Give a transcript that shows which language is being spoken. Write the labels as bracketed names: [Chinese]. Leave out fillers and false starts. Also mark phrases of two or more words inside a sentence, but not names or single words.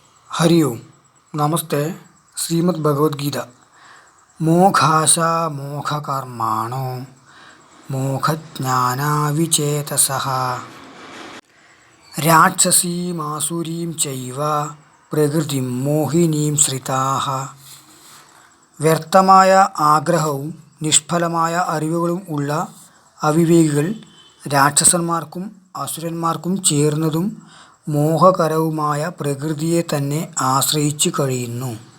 [Sanskrit] हरि ओम नमस्ते। श्रीमद् भगवद्गीता मोघाश मोघकर्माणो मोघज्ञानाविचेतसः राक्षसीमासुरीं चैव പ്രകൃതിം മോഹിനീം ശ്രിതാഃ. [Malayalam] വ്യർത്ഥമായ ആഗ്രഹവും നിഷ്ഫലമായ അറിവുകളും ഉള്ള അവിവേകികൾ രാക്ഷസന്മാർക്കും അസുരന്മാർക്കും ചേർന്നതും മോഹകരവുമായ പ്രകൃതിയെ തന്നെ ആശ്രയിച്ചു കഴിയുന്നു.